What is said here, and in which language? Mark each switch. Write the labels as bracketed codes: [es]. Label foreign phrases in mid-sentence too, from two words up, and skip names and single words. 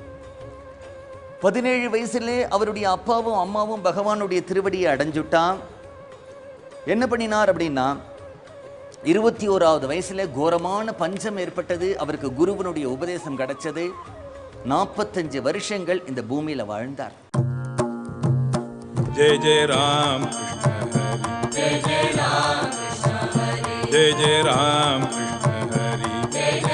[ta] 17 வயசுலே அவருடைய அப்பாவும் அம்மாவும் பகவானுடைய திருவடியை அடைஞ்சுட்டான். என்ன பண்ணினார் அப்படின்னா, 21வது வயசுல கோரமான பஞ்சம் ஏற்பட்டது. அவருக்கு குருவனுடைய உபதேசம் கிடைச்சது. 45 வருஷங்கள் இந்த பூமியில வாழ்ந்தார். [mr] जय जय राम कृष्ण हरि, जय जय राम कृष्ण हरि, जय जय राम कृष्ण हरि, जय